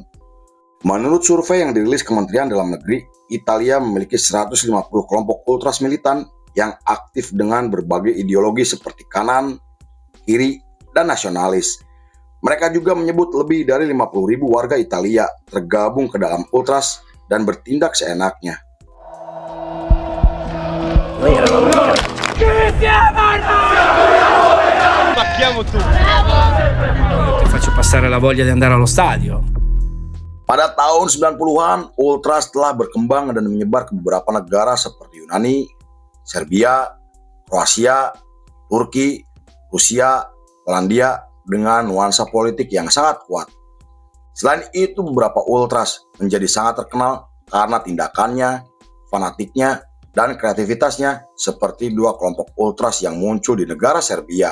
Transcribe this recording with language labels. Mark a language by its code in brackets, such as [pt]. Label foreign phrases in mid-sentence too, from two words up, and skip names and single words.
[id] Menurut survei yang dirilis Kementerian Dalam Negeri, Italia memiliki 150 kelompok ultras militan yang aktif dengan berbagai ideologi seperti kanan, kiri, dan nasionalis. Mereka juga menyebut lebih dari 50.000 warga Italia tergabung ke dalam ultras dan bertindak seenaknya. [it] Ti faccio passare la voglia di andare allo stadio. [id] Pada tahun 90-an, ultras telah berkembang dan menyebar ke beberapa negara seperti Yunani, Serbia, Kroasia, Turki, Rusia, Polandia dengan nuansa politik yang sangat kuat. Selain itu, beberapa ultras menjadi sangat terkenal karena tindakannya, fanatiknya, dan kreativitasnya seperti 2 kelompok ultras yang muncul di negara Serbia.